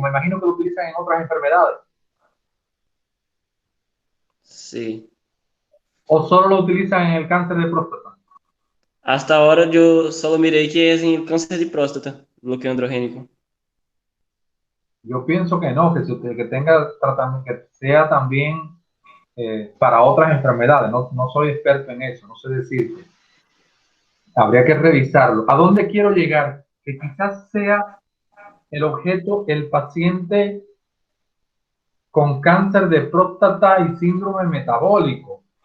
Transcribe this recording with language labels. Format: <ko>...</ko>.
<es>Me imagino que lo utilizan en otras enfermedades. Sí. ¿O solo lo utilizan en el cáncer de próstata? Hasta ahora</es> <pt>eu só mirei que é em câncer de próstata, bloqueio androgênico.</pt> <es>Yo pienso que no, que tenga tratamiento, que sea también para otras enfermedades. No, no soy experto en eso, no sé decirte. Habría que revisarlo. ¿A dónde quiero llegar? Que quizás sea el objeto el paciente con cáncer de próstata y síndrome metabólico.</es>